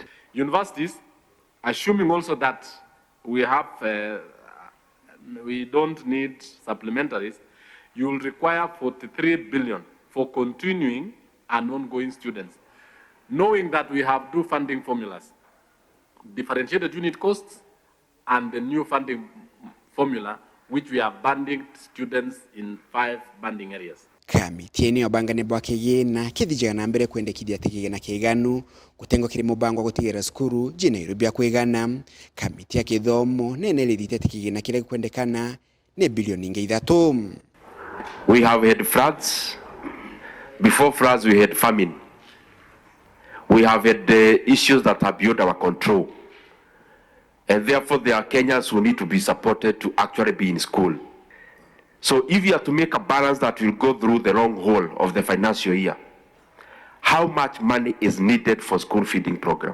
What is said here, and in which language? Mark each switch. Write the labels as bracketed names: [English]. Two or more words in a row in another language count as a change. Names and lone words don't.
[English] Universities, assuming also that we don't need supplementaries, you will require 43 billion for continuing and ongoing students, knowing that we have two funding formulas: differentiated unit costs and the new funding formula, which we are banding students in 5 banding areas. [Meru] Kamiti ene obangane bwa KIGIINA kithija na mbere kwendekithia kigina kiiganu gutengwa kiri mubango gutigira skuru jinero bya kwigana. Kamiti ya kithomo nene lithite kigina kire kwendekana ne bilioni 3. [English] We have had floods. Before floods we had famine. We have had issues that are beyond our control. And therefore, there are Kenyans who need to be supported to actually be in school. So if you have to make a balance that will go through the long haul of the financial year, how much money is needed for school feeding program?